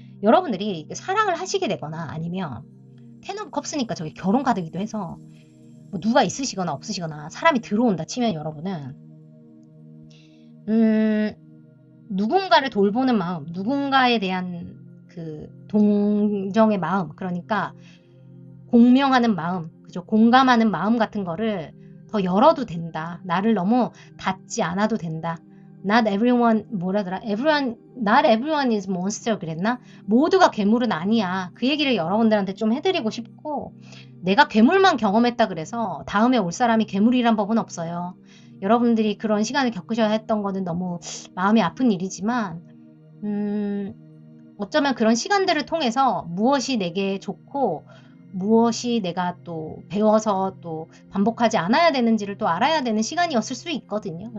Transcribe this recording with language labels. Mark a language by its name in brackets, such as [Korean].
[Korean] 여러분들이 사랑을 하시게 되거나 아니면 텐 오브 컵스니까 저기 결혼 카드기도 해서 뭐 누가 있으시거나 없으시거나 사람이 들어온다 치면 여러분은 누군가를 돌보는 마음, 누군가에 대한 그 동정의 마음, 그러니까 공명하는 마음, 그죠? 공감하는 마음 같은 거를 더 열어도 된다. 나를 너무 닫지 않아도 된다. [English] Not everyone, [Korean] 뭐라더라? [English] not everyone is monster [Korean] 그랬나? 모두가 괴물은 아니야. 그 얘기를 여러분들한테 좀 해드리고 싶고, 내가 괴물만 경험했다 그래서 다음에 올 사람이 괴물이란 법은 없어요. 여러분들이 그런 시간을 겪으셔야 했던 거는 너무 마음이 아픈 일이지만, 어쩌면 그런 시간들을 통해서 무엇이 내게 좋고, 무엇이 내가 또 배워서 또 반복하지 않아야 되는지를 또 알아야 되는 시간이었을 수 있거든요.